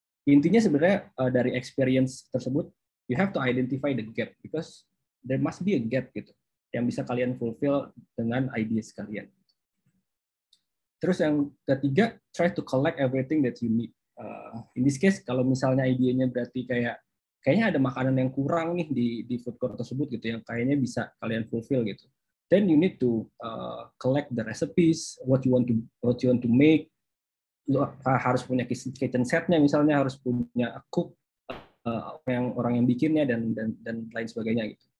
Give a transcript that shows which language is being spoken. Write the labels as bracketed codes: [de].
[id] Intinya sebenarnya dari experience tersebut, [en] you have to identify the gap because there must be a gap [id] gitu yang bisa kalian fulfill dengan ideas kalian. Terus yang ketiga, [en] try to collect everything that you need. In this case, [id] kalau misalnya idenya berarti kayaknya ada makanan yang kurang nih di food court tersebut gitu yang kayaknya bisa kalian fulfill gitu. [en] Then you need to collect the recipes, what you want to make. [id] Lu harus punya kitchen setnya misalnya, harus punya cook orang yang bikinnya dan lain sebagainya gitu.